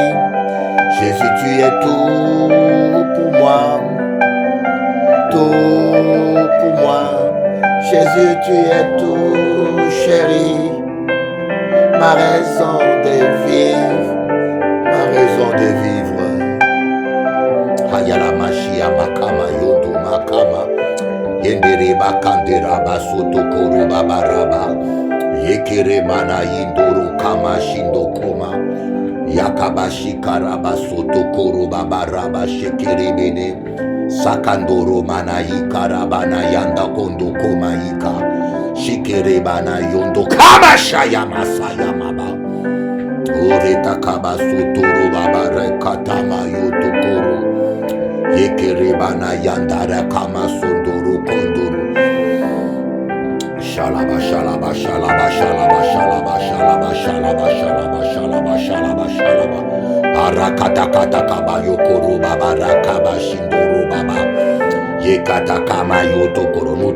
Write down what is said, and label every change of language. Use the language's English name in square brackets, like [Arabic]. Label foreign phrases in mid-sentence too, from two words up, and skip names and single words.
[French] Jésus, tu es tout pour moi. Tout pour moi. Jésus, tu es tout, chéri, ma raison de vivre, ma raison de vivre. Hayala Mashia Makama Yodo Makama, Yendereba Kanderaba Soto Koroba Baraba, Yekere Mana Yindoro Kama Shindo Koma, Yakabashi Karaba Soto Koroba Baraba Shekere Bene. Sakandoro manayi karabana yanda kondo komaika shikere bana yondo kama shaya masaya maba oreta kaba suturu baba rekatama yotokoro yekere bana yanda rekama sondoro kondoro shalaba shalaba shalaba shalaba shalaba shalaba shalaba shalaba shalaba shalaba shalaba arakata kata kaba yokoro baba rakaba shindoro baba yekata kama yotokoro.